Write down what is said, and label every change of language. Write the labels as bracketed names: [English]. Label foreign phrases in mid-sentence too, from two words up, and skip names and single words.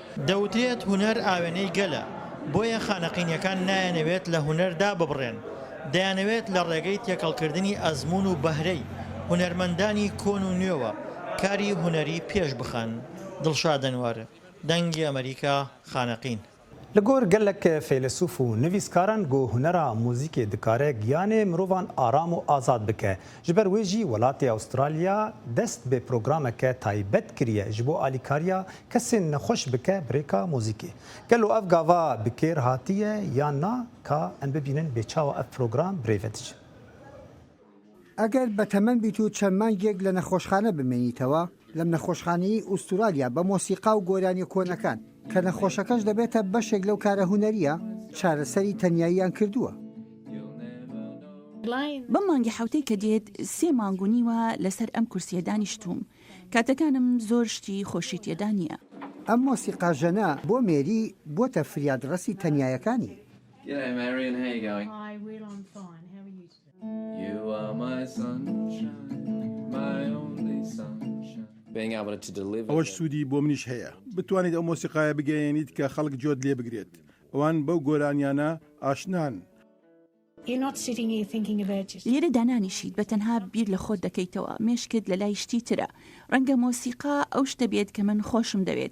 [Central Kurdish] دەوترێت هونەر ئاوێنەی گەلە بۆیە خانەقینیەکان نایەنەوێت لە هونەردا ببڕێن دەیانەوێت لە ڕێگەی تێکەڵکردنی ئەزمون و بەهرەی هونەرمەندانی کۆن و نوێوە کاری هونەری پێش بخەن. دڵشادەنوارە دەنگی ئەمریکا خانەقین. [Kurdish] Li gor gelek fêlesûf û nivîskaran got hunera mûzîkê dikare giyanê mirovan aram û azad bike. Ji ber wê jî welatê Astralya dest bê programeke taybet kiriye ji bo alîkariya kesên nexweş bike birêka mûzîkê. Gelo ev gava bi kêr hatiye yan na ka em bibînin bêçawa ev program birêve diçe. [Central Kurdish] ئەگەر بە تەمەەن بیت و چەند مانگێک لە نەخۆشخانە بمێنیتەوە لەم نەخۆشخانەی ئوسترالیا بە مۆسیقا و گۆرانی کۆنەکان کە نەخۆشەکەش دەبێتە بەشێک لەو کارە هونەریە چارەسەری تەنیاییان کردووە. بەم مانگی حوتەی کە دێت 3 مانگ و نیوە لەسەر ئەم کورسیە دانیشتوم. کاتەکانم زۆر شتی خۆشی تێدا نییە. ئەم مۆسیقاژەنە بۆ مێری بۆتە فریادڕەسی تەنیایەکانی. [English] G'day, Marion. How you going? Hi, Will. I'm fine. How are you today? You are my sunshine, my only sunshine. Being able to deliver. [Central Kurdish] ئەوەش سوودی بۆ منیش هەیە. بتوانیت ئەو مۆسیقایە بگەیەنیت کە خەڵک جۆت لێ بگرێت. ئەوان بەو گۆرانیانە ئاشنان. لێرە دانانیشیت بە تەنها بیر لە خۆت دەکەیتەوە مێشکت لە لای شتی ترە. ڕەنگە مۆسیقا ئەو شتە بێت کە من خۆشم دەوێت.